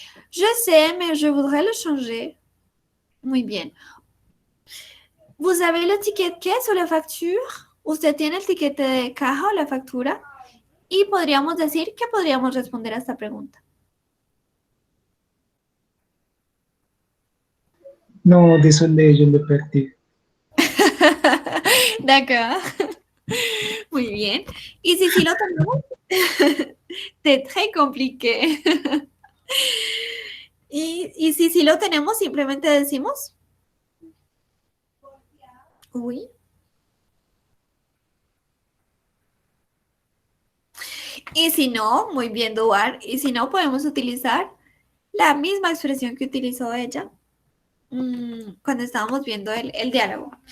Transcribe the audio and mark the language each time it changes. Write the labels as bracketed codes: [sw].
[fr] Je sais, mais je voudrais le changer. Muy bien. ¿Vous avez le ticket de caisse [es] o [fr] la facture? [es] ¿Usted tiene el tiquete de caja o la factura? Y podríamos decir que podríamos responder a esta pregunta. [fr] Non, désolé, je l'ai perdu. D'accord. [es] Muy bien. Y si sí lo tenemos, [fr] c'est très compliqué. [es] Y si sí lo tenemos, simplemente decimos oui. Y si no, muy bien, Duar. Y si no, podemos utilizar la misma expresión que utilizó ella cuando estábamos viendo el diálogo.